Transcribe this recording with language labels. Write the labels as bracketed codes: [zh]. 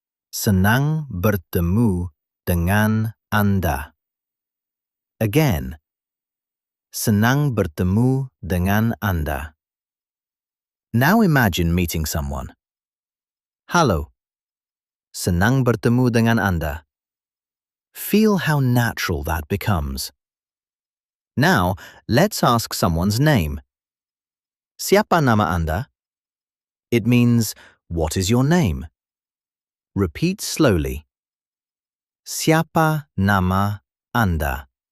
[id] Senang bertemu dengan Anda. Again, senang bertemu dengan Anda. [en] Now imagine meeting someone. [id] Halo. Senang bertemu dengan Anda. [en] Feel how natural that becomes. Now, let's ask someone's name. [id] Siapa nama Anda? [en] It means, what is your name? Repeat slowly. [id] Siapa nama Anda?